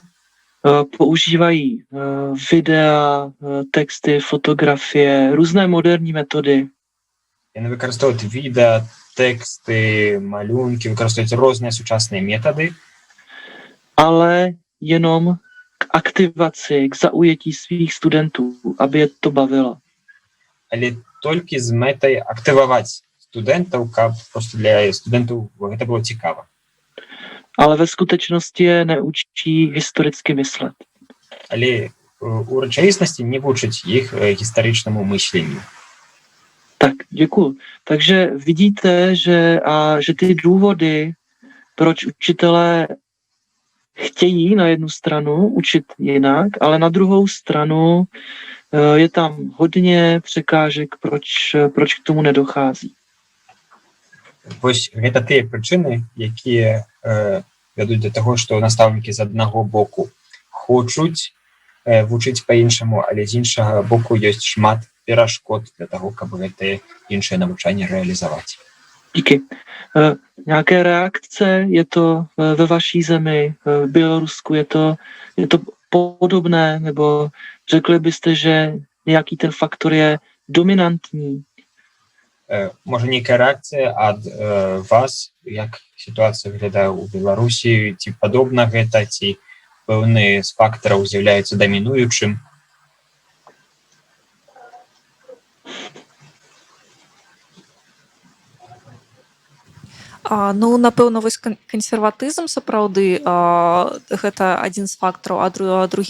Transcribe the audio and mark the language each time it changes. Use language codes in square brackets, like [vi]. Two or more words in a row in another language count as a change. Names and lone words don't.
[cs] Používají videa, texty, fotografie, různé moderní metody. [be] яны выкарыстоўваюць відэа, тэксты, малюнкі, выкарыстоўваюць розныя сучасныя метады, [cs] ale jenom k aktivaci, k zaujetí svých studentů, aby je to bavilo. [be] але толькі з мэтай актываваць студэнтаў, каб проста для студэнтаў гэта было цікава. [cs] Ale ve skutečnosti je neučí historicky myslet. [be] Але у рэчаіснасці не вучаць іх гістарычнаму мысленню. [cs] Tak, děkuju. Takže vidíte, že ty důvody, proč učitelé chtějí na jednu stranu učit jinak, ale na druhou stranu je tam hodně překážek, proč k tomu nedochází. [be] Вось гэта тыя прычыны, якія вядуць да таго, што настаўнікі з аднаго боку хочуць вучыць па-іншаму, але з іншага боку ёсць шмат перашкод для того, каб гэтае іншае навучанне реалізаваць. [cs] Díky. Nějaké reakce? Je to ve vaší zemi, v Bělorusku? Je to podobné? Nebo řekli byste, že nějaký ten faktor je dominantní? [be] Можа, нейкая рэакцыя ад вас, як сітуацыя выглядае ў Беларусі, ці падобна гэта, ці пэўны з фактараў з'яўляецца дамінуючым? Ну, напэўна, вось кансерватызм сапраўды гэта адзін з фактараў, а другі